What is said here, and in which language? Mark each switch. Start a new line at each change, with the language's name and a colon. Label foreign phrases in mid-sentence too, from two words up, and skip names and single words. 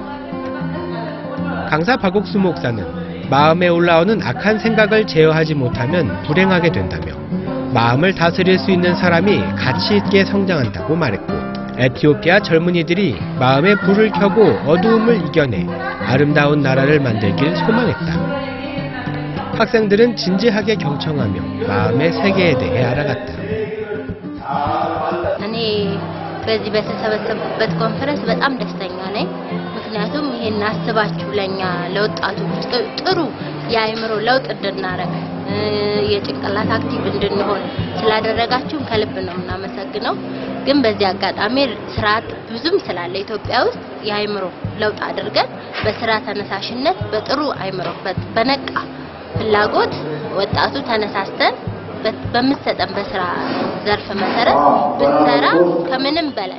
Korean: 강사 박옥수 목사는 마음에 올라오는 악한 생각을 제어하지 못하면 불행하게 된다며 마음을 다스릴 수 있는 사람이 가치 있게 성장한다고 말했고 에티오피아 젊은이들이 마음의 불을 켜고 어두움을 이겨내 아름다운 나라를 만들길 소망했다. 학생들은 진지하게 경청하며 마음의 세계에 대해 알아갔다.
Amharic: በዚህ በተሰበሰብኩበት ኮንፈረንስ በጣም ደስተኛ ነኝ። ምክንያቱም ይሄን አስባችሁ ለኛ ለወጣቶች ጥሩ የአእምሮ ለውጥ እንድናረግ የጭንቅላት አክቲቭ እንድንሆን ስላደረጋችሁ ከልብ ነው እናመሰግነው። ግን በዚህ አጋጣሚ ስርዓት ብዙም ስላለ ኢትዮጵያ ውስጥ የአእምሮ ለውጥ አድርገን በስራ ተነሳሽነት በጥሩ አእምሮ በነቃ ፍላጎት ወጣቱ ተነሳስተን በመሰጠን በስራ ዘርፍ መሰረት ብንሰራ ከምንም በላይ